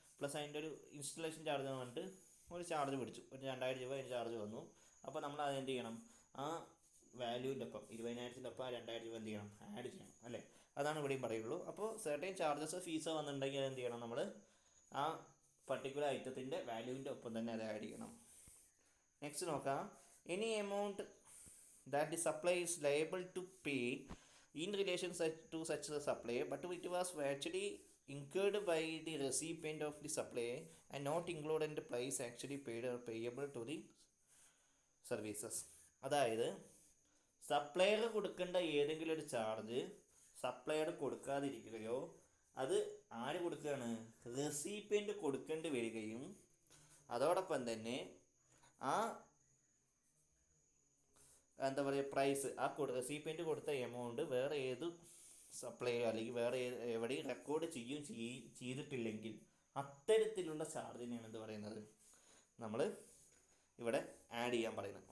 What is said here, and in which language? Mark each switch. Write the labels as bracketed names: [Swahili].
[Malayalam] Plus അതിൻ്റെ ഒരു installation charge എന്ന് പറഞ്ഞിട്ട് ഒരു ചാർജ് പിടിച്ചു, ഒരു 2,000 രൂപ അതിന് ചാർജ് വന്നു. അപ്പോൾ നമ്മൾ അത് എന്ത് ചെയ്യണം, ആ വാല്യൂവിൻ്റെ ഒപ്പം 20,000-ൻ്റെ ഒപ്പം 2,000 രൂപ എന്ത് ചെയ്യണം, ആഡ് ചെയ്യണം അല്ലേ. അതാണ് ഇവിടെയും പറയുള്ളൂ. അപ്പോൾ സെർട്ടൈൻ ചാർജസ്, ഫീസോ വന്നിട്ടുണ്ടെങ്കിൽ എന്ത് ചെയ്യണം, നമ്മൾ ആ പർട്ടിക്കുലർ ഐറ്റത്തിൻ്റെ വാല്യൂവിൻ്റെ ഒപ്പം തന്നെ അത് ആഡ് ചെയ്യണം. [English] next [Malayalam] നോക്കാം, [English] Any amount that the supplier is liable to pay in relation to such a supplier, but it was actually incurred by the recipient of the supplier and not included in the price actually paid or payable to the services. [Malayalam] അതായത് supplier കൊടുക്കേണ്ട ഏതെങ്കിലും ഒരു charge supplier കൊടുക്കാതിരിക്കുകയോ അത് ആര് കൊടുക്കുകയാണ്? Recipient കൊടുക്കേണ്ടി വരികയും അതോടൊപ്പം തന്നെ ആ എന്താ പറയുക പ്രൈസ്, ആ റെസിപ്പിയൻ്റ് കൊടുത്ത എമൗണ്ട് വേറെ ഏത് സപ്ലൈ അല്ലെങ്കിൽ വേറെ എവിടെയും റെക്കോർഡ് ചെയ്തിട്ടില്ലെങ്കിൽ അത്തരത്തിലുള്ള ചാർജിനെയാണ് എന്ത് പറയുന്നത്, നമ്മൾ ഇവിടെ ആഡ് ചെയ്യാൻ പറയുന്നത്.